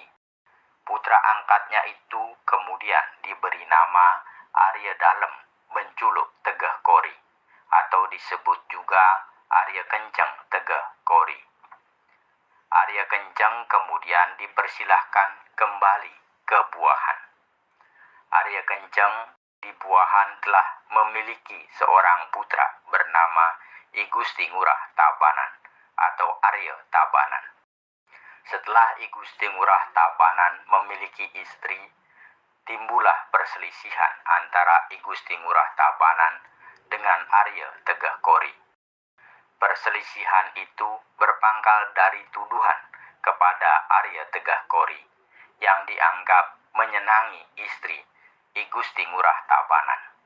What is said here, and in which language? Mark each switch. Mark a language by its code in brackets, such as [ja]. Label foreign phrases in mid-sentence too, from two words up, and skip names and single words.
[id] Putra angkatnya itu kemudian diberi nama Arya Dalem Benculuk Tegah Kori, atau disebut juga Arya Kenceng Tegah Kori. Arya Kenceng kemudian dipersilahkan kembali ke Buahan. Arya Kenceng di Buahan telah memiliki seorang putra bernama I Gusti Ngurah Tabanan atau Arya Tabanan. Setelah I Gusti Ngurah Tabanan memiliki istri, timbullah perselisihan antara I Gusti Ngurah Tabanan dengan Arya Tegah Kori. Perselisihan itu berpangkal dari tuduhan kepada Arya Tegah Kori yang dianggap menyenangi istri I Gusti Ngurah Tabanan.